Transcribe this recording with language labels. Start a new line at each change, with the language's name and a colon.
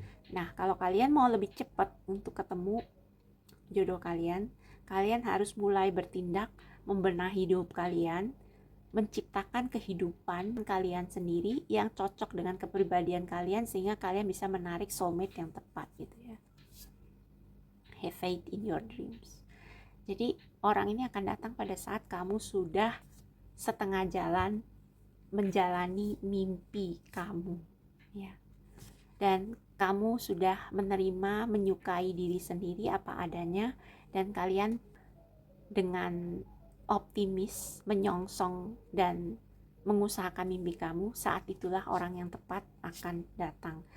Indonesian: Nah, kalau kalian mau lebih cepat untuk ketemu jodoh kalian, kalian harus mulai bertindak membenahi hidup kalian, menciptakan kehidupan kalian sendiri yang cocok dengan kepribadian kalian sehingga kalian bisa menarik soulmate yang tepat gitu ya.
English: Have faith in your dreams.
Indonesian: Jadi orang ini akan datang pada saat kamu sudah setengah jalan menjalani mimpi kamu ya. Dan kamu sudah menerima, menyukai diri sendiri apa adanya dan kalian dengan optimis, menyongsong dan mengusahakan mimpi kamu, saat itulah orang yang tepat akan datang.